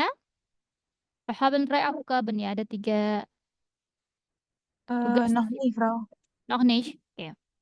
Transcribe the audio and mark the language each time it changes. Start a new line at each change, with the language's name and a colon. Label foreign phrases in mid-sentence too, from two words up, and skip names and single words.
German: Wir haben drei Aufgaben ya,
Indonesian: ada tiga tugas.
German: Noch nie, Frau. Noch nicht. Oke.